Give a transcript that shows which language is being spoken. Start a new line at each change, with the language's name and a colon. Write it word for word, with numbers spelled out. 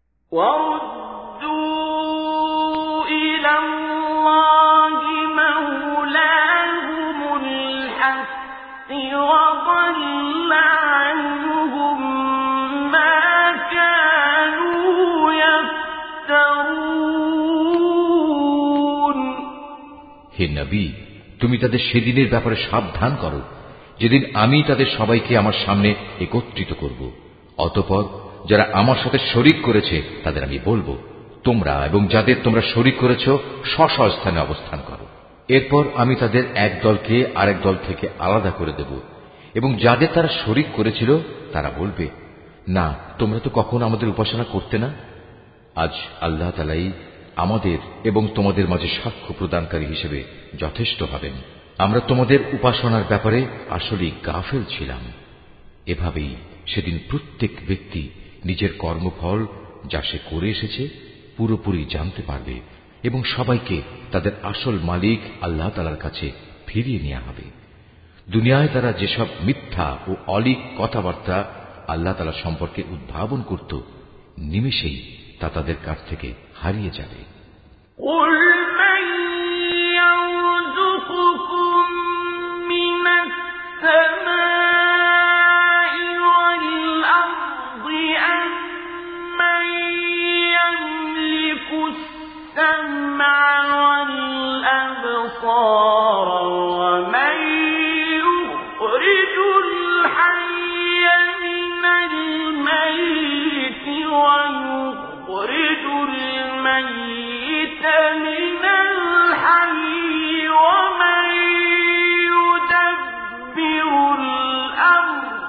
Arabic: وردوا إلى الله مولاهم الحق وضل عنهم ما كانوا يفترون.
Bangla: হে নবী, তুমি তাদের সেদিনের ব্যাপারে সাবধান করো যেদিন আমি তাদের সবাইকে আমার সামনে একত্রিত করব। অতঃপর যারা আমার সাথে শরিক করেছে তাদের আমি বলবো, তোমরা এবং যাদের তোমরা শরিক করেছ স্ব স্ব স্থানে অবস্থান করো। এরপর আমি তাদের এক দলকে আরেক দল থেকে আলাদা করে দেব এবং যাদের তারা শরিক করেছিল তারা বলবে, না তোমরা তো কখনো আমাদের উপাসনা করতে না। আজ আল্লাহ তাআলাই আমাদের এবং তোমাদের মাঝে সাক্ষ্য প্রদানকারী হিসেবে যথেষ্ট হবেন। আমরা তোমাদের উপাসনার ব্যাপারে আসলেই গাফেল ছিলাম। এভাবেই সেদিন প্রত্যেক ব্যক্তি নিজের কর্মফল যা সে করে এসেছে পুরোপুরি জানতে পারবে এবং সবাইকে তাদের আসল মালিক আল্লাহ তাআলার কাছে ফিরিয়ে নেওয়া হবে। দুনিয়ায় তারা যেসব মিথ্যা ও অলীক কথাবার্তা আল্লাহ তাআলা সম্পর্কে উদ্ভাবন করত, নিমেষেই তা তাদের কাছ থেকে হারিয়ে যাবে।
Arabic: قل من يرزقكم من السماء والأرض أم من يملك السمع والأبصار ومن يخرج الحي من الميت ويخرج الميت من الحي ومن يدبر الأمر